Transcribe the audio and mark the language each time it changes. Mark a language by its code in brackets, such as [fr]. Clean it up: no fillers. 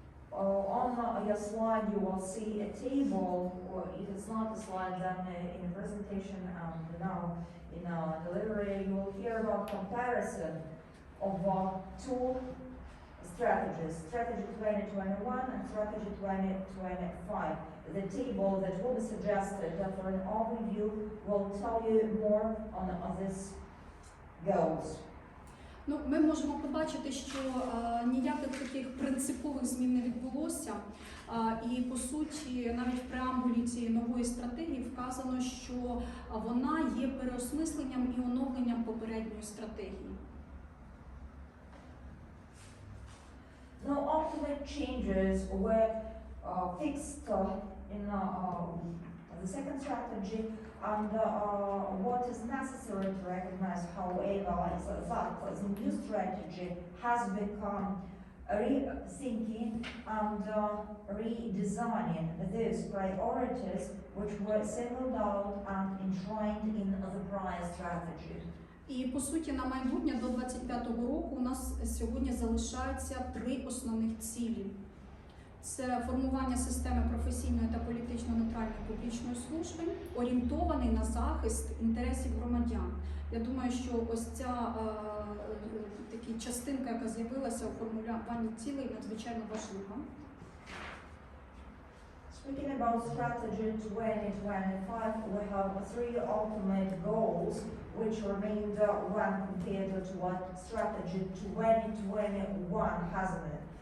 [en] On your slide you will see a table, or if it's not a slide then in a presentation and now in our delivery you will hear about comparison of two strategies, strategy 2021 and strategy 2025. The table that will be suggested for an overview will tell you more on these goals. [uk] Ну, ми можемо побачити, що ніяких таких принципових змін не відбулося. І, по суті, навіть в преамбулі цієї нової стратегії вказано, що вона є переосмисленням і оновленням попередньої стратегії. [en] No ultimate changes were fixed in the second strategy, and what is necessary to recognize, however, is that the new strategy has become rethinking and redesigning those priorities which were singled out and enshrined in the prior strategy. [uk] І, по суті, на майбутнє до 25-го року у нас сьогодні залишається 3 основних цілі. Це формування системи професійної та політично нейтральної публічної служби, орієнтований на захист інтересів громадян. Я думаю, що ось ця така частинка, яка з'явилася у формулюванні цілей, надзвичайно важлива. [en] Speaking about strategy 2025, we have three ultimate goals which remained when compared to what strategy 2021 has been.